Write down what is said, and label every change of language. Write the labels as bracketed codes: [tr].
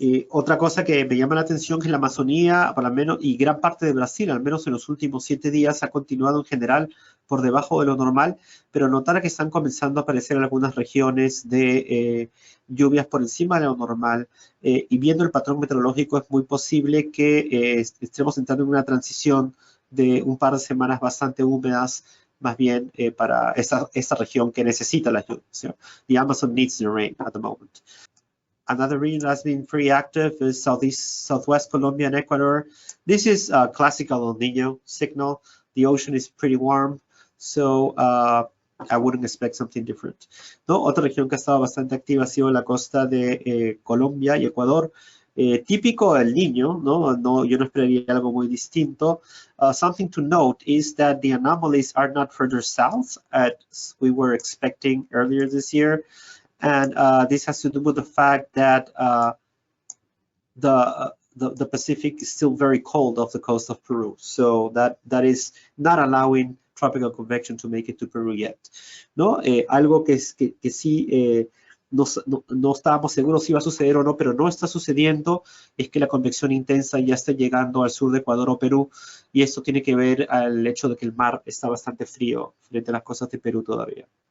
[es] Otra cosa que me llama la atención es que la Amazonía, por lo menos, y gran parte de Brasil, al menos en los últimos 7 días, ha continuado en general por debajo de lo normal, pero notar que están comenzando a aparecer algunas regiones de lluvias por encima de lo normal, y viendo el patrón meteorológico es muy posible que estemos entrando en una transición de un par de semanas bastante húmedas, más bien para esta región que necesita las lluvias, ¿sí? [en] The Amazon needs the rain at the moment. Another region that's been pretty active is Southwest Colombia and Ecuador. This is a classical El Niño signal. The ocean is pretty warm, so I wouldn't expect something different, [es] ¿no? Otra región que ha estado bastante activa ha sido la costa de Colombia y Ecuador. Típico El Niño, ¿no? Yo no esperaría algo muy distinto. [en] Something to note is that the anomalies are not further south as we were expecting earlier this year. And this has to do with the fact that the Pacific is still very cold off the coast of Peru. So that is not allowing tropical convection to make it to Peru yet, [es] ¿no? Algo que sí no estábamos seguros si iba a suceder o no, pero no está sucediendo, es que la convección intensa ya está llegando al sur de Ecuador o Perú, y esto tiene que ver al hecho de que el mar está bastante frío frente a las costas de Perú todavía.